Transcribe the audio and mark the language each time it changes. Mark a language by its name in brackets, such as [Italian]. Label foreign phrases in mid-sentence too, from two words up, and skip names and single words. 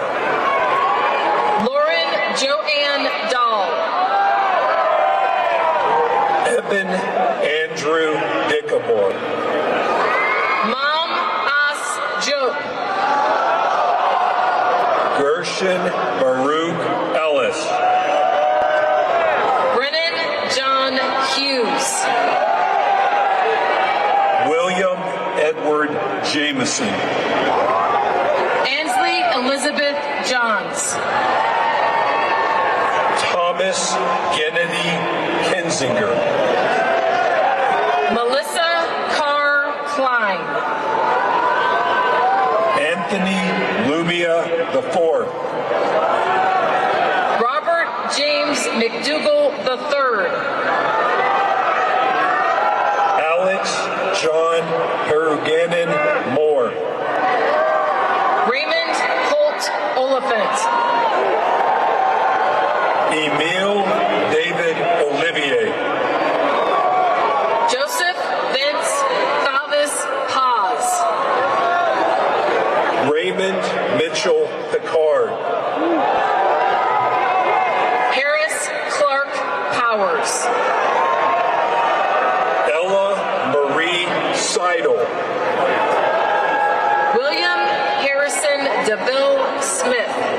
[English] Lauren Joanne Dahl. Eben Andrew Dickamore. Mom As Joke. Gershon Baruch Ellis. Brennan John Hughes. William Edward Jameson. Ansley Elizabeth Johns. Thomas Kennedy Kinzinger. Melissa Carr Klein. Anthony Lumia IV. Robert James McDougall III. Alex John Peruganin Moore. Raymond Holt Oliphant. Emile David Olivier. Joseph Vince Thavis Paz. Raymond Mitchell Picard. Harris Clark Powers. Ella Marie Seidel. William Harrison DeVille Smith.